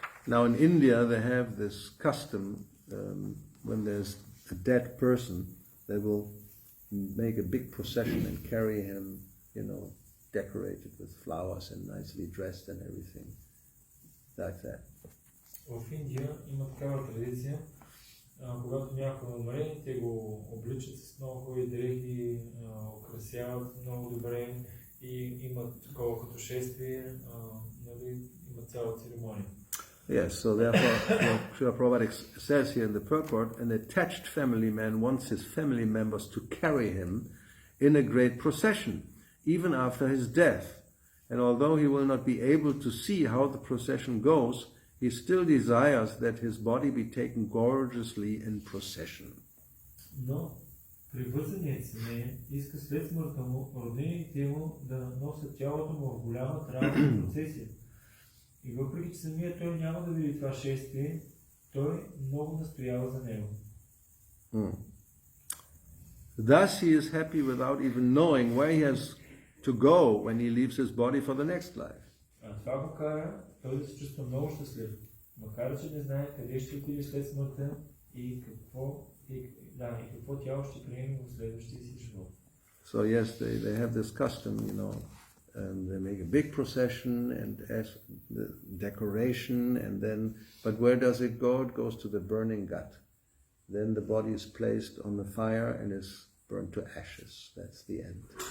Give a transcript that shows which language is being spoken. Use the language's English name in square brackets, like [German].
[English] Now in India they have this custom, when there's a dead person, they will make a big procession and carry him, decorated with flowers and nicely dressed and everything, like that. [Bulgarian] В Индия има такава традиция, когато някой умре, те го обличат с много хубави дрехи, украсяват много добре и имат такова като шествие, имат цяла церемония. [English] Yes, so therefore, Srila Prabhupada says here in the purport, an attached family man wants his family members to carry him in a great procession, even after his death. And although he will not be able to see how the procession goes, he still desires that his body be taken gorgeously in procession. [Bulgarian] Но привързаният семей иска след смъртта му роднините му да носят тялото му в голяма траурна процесия. И въпреки че самият той няма да види това шествие, той много настоява за него. [English] Thus he is happy without even knowing where he has to go when he leaves his body for the next life. [Bulgarian] Това го кара той да се чувства много щастлив, макар че не знае къде ще отиде след смъртта и какво тяло ще приеме в следващия си живот. [English] So yes, they have this custom, and they make a big procession and the decoration, and then, but where does it go? It goes to the burning gut. Then the body is placed on the fire and is burned to ashes. That's the end.